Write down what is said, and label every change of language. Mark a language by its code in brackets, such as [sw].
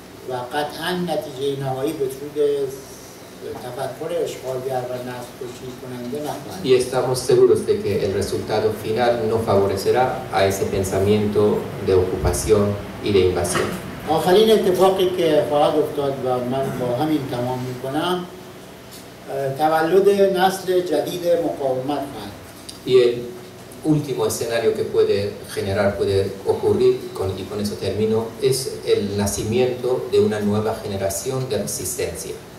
[fa] و قطعا نتیجه نهایی به سود تفکر اشغالگر و نسل‌کشی کننده نخواهد. [es] Y estamos seguros de que el resultado final no favorecerá a ese pensamiento de ocupación y de invasión. [fa] آخرین اتفاقی که خواهد افتاد و من با همین تمام میکنم تولد نسل جدید مقاومت خواهد. [es] Y el último escenario que puede generar, puede ocurrir, y con eso termino, es el nacimiento de una nueva generación de resistencia.